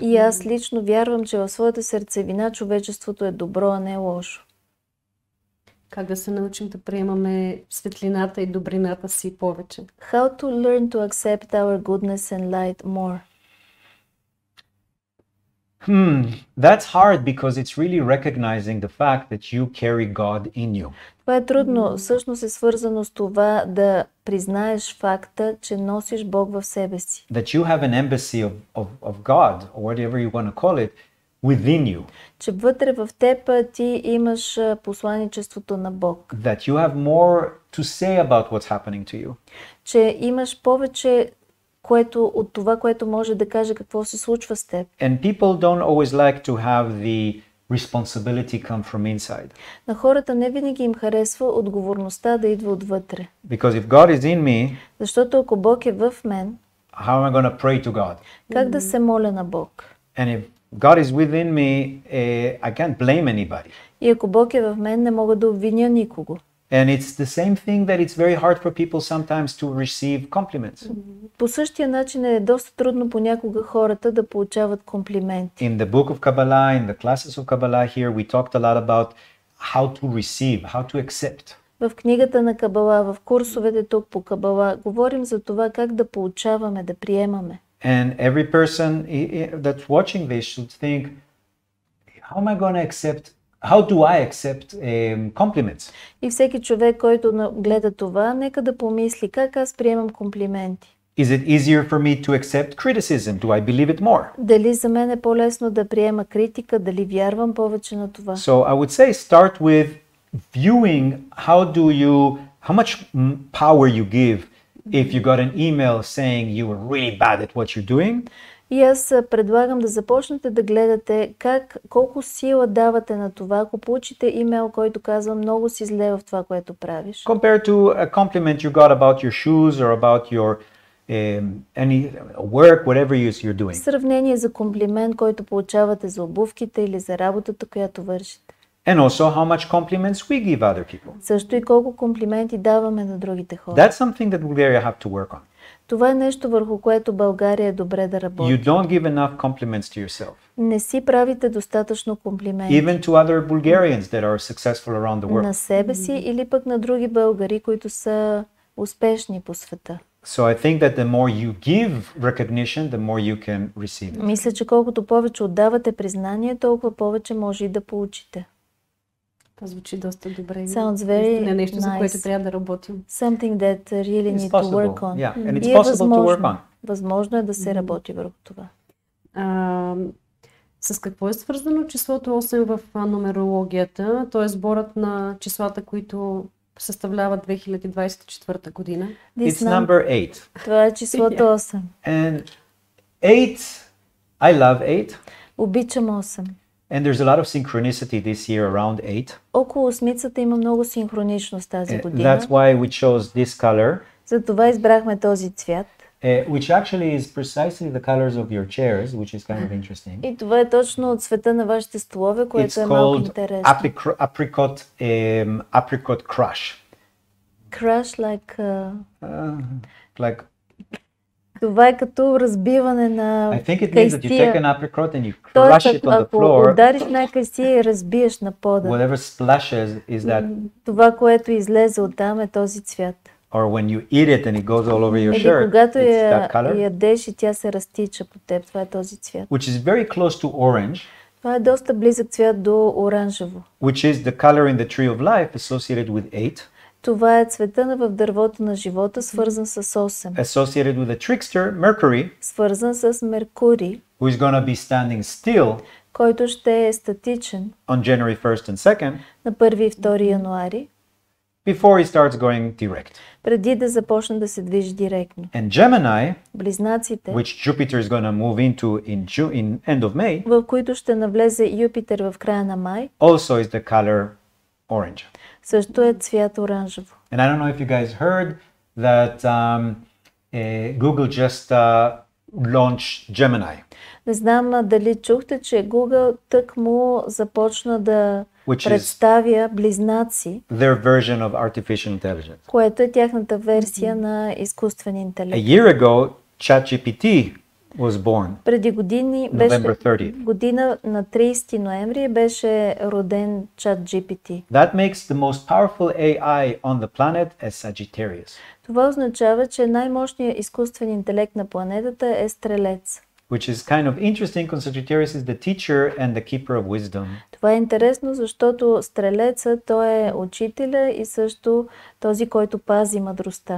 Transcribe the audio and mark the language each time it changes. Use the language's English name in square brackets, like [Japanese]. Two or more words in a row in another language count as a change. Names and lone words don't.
[Bulgarian] И аз лично вярвам, че в своята сърцевина човечеството е добро, а не лошо. Как да се научим да приемаме светлината и добрината си повече? [English] How to learn to accept our goodness and light more? That's hard because it's really recognizing the fact that you carry God in you. [Bulgarian] Това е трудно. Всъщност е свързано с това да признаеш факта, че носиш Бог в себе си. [English] That you have an embassy of God, or whatever you want to call it, within you. [Bulgarian] Че вътре в теб ти имаш посланичеството на Бог. [English] That you have more to say about what's happening to you. [Bulgarian] Че имаш повече от това, което може да каже какво се случва с теб. [English] And people don't always like to have the responsibility come from inside. [Bulgarian] На хората не винаги им харесва отговорността да идва отвътре. [English] Because if God is in me, [Bulgarian] защото ако Бог е в мен, [English] how am I going to pray to God? [Bulgarian] Как да се моля на Бог? [English] And if God is within me, I can't blame anybody. [Bulgarian] И ако Бог е в мен, не мога да обвиня никого. [English] And it's the same thing that it's very hard for people sometimes to receive compliments. [Bulgarian] По същия начин е доста трудно понякога хората да получават комплименти. [English] In the book of Kabbalah, in the classes of Kabbalah here, we talked a lot about how to receive, how to accept. [Bulgarian] В книгата на Кабала, в курсовете тук по Кабала, говорим за това как да получаваме, да приемаме. [English] And every person that's watching this should think, how am I going to accept? How do I accept compliments? [Bulgarian] И всеки човек, който гледа това, нека да помисли как аз приемам комплименти. [English] Is it easier for me to accept criticism? Do I believe it more? [Bulgarian] Дали за мен е по-лесно да приема критика, дали вярвам повече на това? [English] So I would say start with viewing how much power you give if you got an email saying you were really bad at what you're doing. [Bulgarian] И аз предлагам да започнете да гледате колко сила давате на това, ако получите имейл, който казва много си зле в това, което правиш. [English] Compared to a compliment you got about your shoes or about your any work, whatever you're doing. [Bulgarian] Сравнение за комплимент, който получавате за обувките или за работата, която вършите. [English] And also how much compliments we give other people. [Bulgarian] Също и колко комплименти даваме на другите хора. [English] That's something that Bulgaria have to work on. [Bulgarian] Това е нещо, върху което България е добре да работи. [English] You don't give enough compliments to yourself. [Bulgarian] Не си правите достатъчно комплименти. [English] Even to other Bulgarians that are successful around the world. [Bulgarian] На себе си или пък на други българи, които са успешни по света. [English] So I think that the more you give recognition, the more you can receive it. [Bulgarian] Мисля, че колкото повече отдавате признание, толкова повече може и да получите. Това звучи доста добре. [English] Sounds very [Bulgarian] нещо, за което [English] nice. [Bulgarian] трябва да работим. [English] Something that really need to work on. Yeah, and it's [Bulgarian] И е [English] possible to work on. [Bulgarian] Възможно е да се работи върху това. С какво е свързано числото 8 в нумерологията? То е сборът на числата, които съставляват 2024 година. [English] It's number 8. [Bulgarian] Това е числото 8. [English] And 8, I love 8. [Bulgarian] Обичам 8. [English] And there's a lot of synchronicity this year around 8. [Bulgarian] Около осмицата има много синхроничност тази година. [English] That's why we chose this color. [Bulgarian] Затова избрахме този цвят. [English] Which actually is precisely the colors of your chairs, which is kind of interesting. [Bulgarian] И това е точно от цвета на вашите столове, което е малко интересно. [English] Apricot Crush. Crush Like. [Bulgarian] Това е като разбиване на [English] I think it means that you take an apricot and you crush [Bulgarian] Тоест, [English] it on the [Bulgarian] ако [English] floor. [Bulgarian] удариш на кайсия и разбиеш на пода. [English] Whatever splashes is that. [Bulgarian] Това, което излезе оттам е този цвят. [English] Or when you eat it and it goes all over your [Bulgarian] Или [English] shirt, [Bulgarian] когато [English] it's that color. [Bulgarian] ядеш и тя се разтича по теб, това е този цвят. [English] Which is very close to orange. [Bulgarian] Това е доста близък цвят до оранжево. [English] Which is the color in the tree of life associated with 8. [Bulgarian] Това е цвета в дървото на живота, свързан с 8. [English] Associated with a trickster, Mercury. [Bulgarian] Свързан с Меркурий. [English] Who is going to be standing still. [Bulgarian] Който ще е статичен. [English] On January 1st and 2nd. [Bulgarian] На 1 и 2 януари. [English] Before he starts going direct. [Bulgarian] Преди да започне да се движи директно. [English] And Gemini, [Bulgarian] Близнаците, [English] which Jupiter is going to move into in end of May, [Bulgarian] в които ще навлезе Юпитер в края на май, [English] also is the color orange. [Bulgarian] Също е цвят оранжево. [English] And I don't know if you guys heard that Google just launched Gemini. [Bulgarian] Не знам дали чухте, че Google тъкмо започна да представя близнаци, [English] their version of artificial intelligence. [Bulgarian] Което е тяхната версия на изкуствен интелект. [English] A year ago, ChatGPT was born. [Bulgarian] Преди години година на 30 ноември беше роден ChatGPT. [English] That makes the most powerful AI on the planet as Sagittarius. [Bulgarian] Това означава, че най-мощният изкуствен интелект на планетата е Стрелец. [English] Which is kind of interesting because Sagittarius is the teacher and the keeper of wisdom. [Bulgarian] Това е интересно, защото Стрелецът той е учителя и също този, който пази мъдростта.